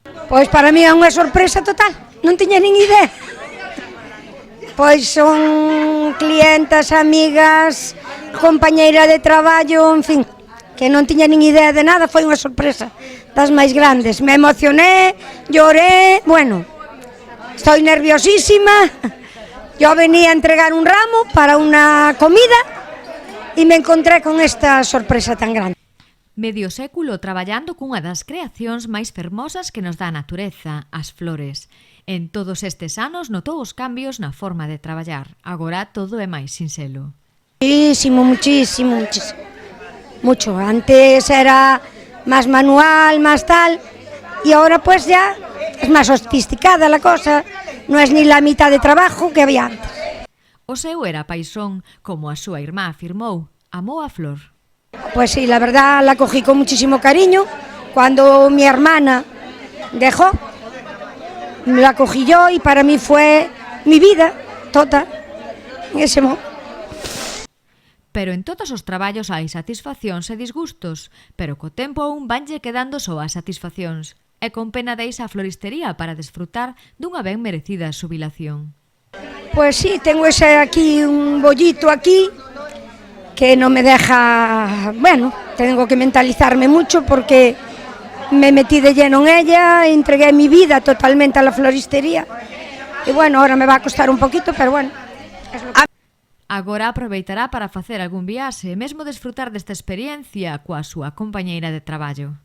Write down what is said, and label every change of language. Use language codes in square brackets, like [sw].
[gl] Pois para mí é unha sorpresa total, non tiña nin idea. Pois son clientas, amigas, compañeira de traballo, en fin, que non tiña nin idea de nada, foi unha sorpresa das máis grandes. [es] Me emocioné, lloré, bueno, estoy nerviosísima. Yo venía a entregar un ramo para [gl] unha comida [es] e me encontré con esta sorpresa tan grande. [gl] Medio século traballando cunha das creacións máis fermosas que nos dá a natureza, as flores. En todos estes anos notou os cambios na forma de traballar. Agora todo é máis sinxelo. [es] Muchísimo. Mucho. Antes era más manual, más tal, y ahora pues ya es más sofisticada la cosa, no es ni la mitad de trabajo que había antes. [gl] O seu era paixón, como a súa irmá afirmou, amou a flor. [es] Pues sí, la verdad la cogí con muchísimo cariño. Cuando mi hermana dejó, la cogí yo y para mí fue mi vida toda en ese momento. [gl] Pero en todos os traballos hai satisfaccións e disgustos, pero co tempo aún vanlle quedando só as satisfaccións. E con pena deixa a floristería para desfrutar dunha ben merecida xubilación. [es] Pues sí, tengo ese aquí, un bollito aquí, que no me deja, bueno, tengo que mentalizarme mucho porque me metí de lleno en ella, entregué mi vida totalmente a la floristería y bueno, ahora me va a costar un poquito, pero bueno. [gl] Agora aproveitará para facer algún viaxe e mesmo desfrutar desta experiencia coa súa compañeira de traballo.